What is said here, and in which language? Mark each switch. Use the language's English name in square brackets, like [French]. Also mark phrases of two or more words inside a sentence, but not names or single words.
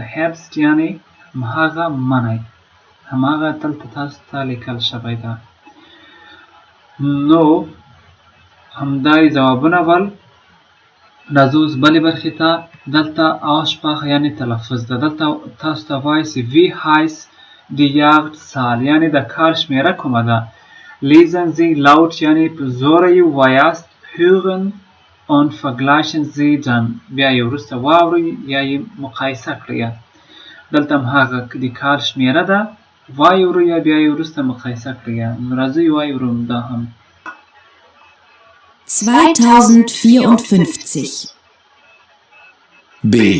[Pashto] Herbst یعنې هغه منی، هماغه دلته تاسو ته لیکل شوی ده. نو همدا یې ځوابونه ول. راځو اوس بلې برخې ته. دلته Aussprache یعنې تلفظ ده. دلته تاسو ته وایي چې [German] Wie heißt die Jahrzahl، [Pashto] یعنې د کال شمیره کومه ده. [German] Lesen Sie laut [Pashto] یعنې په زوره یې ووایاست. [German] Hören und vergleichen Sie dann، [Pashto] بیا یې وروسته واورئ یا یې مقایسه کړئ. دلته هغه د کال شمیره ده، وایورئ یا بیا یې وروسته مقایسه کړئ. راځئ وایورو دا هم. 2054. B.